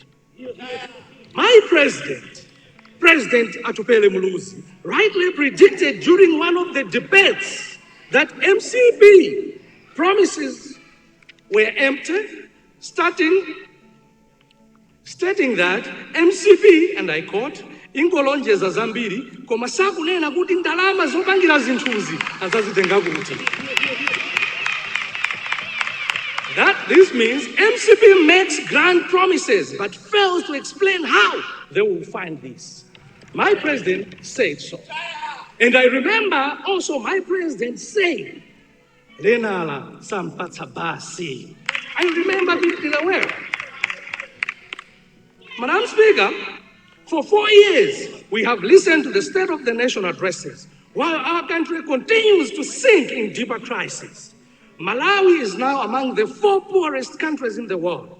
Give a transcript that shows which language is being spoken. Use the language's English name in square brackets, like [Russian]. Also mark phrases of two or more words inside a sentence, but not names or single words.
[English] My President Atupele Muluzi, rightly predicted during one of the debates that MCP promises were empty, stating that MCP, and I quote, [Nyanja] ingolonjeza zambiri koma sakunena kuti ndalama zopangira zinthuzi azazitenga kuti. [English] This means MCP makes grand promises but fails to explain how they will find this. My president said so. And I remember also my president saying, [Nyanja] Renala sampatsa basi. [English] I remember vividly well. Madam Speaker, for 4 years, we have listened to the State of the Nation addresses while our country continues to sink in deeper crisis. Malawi is now among the 4 poorest countries in the world.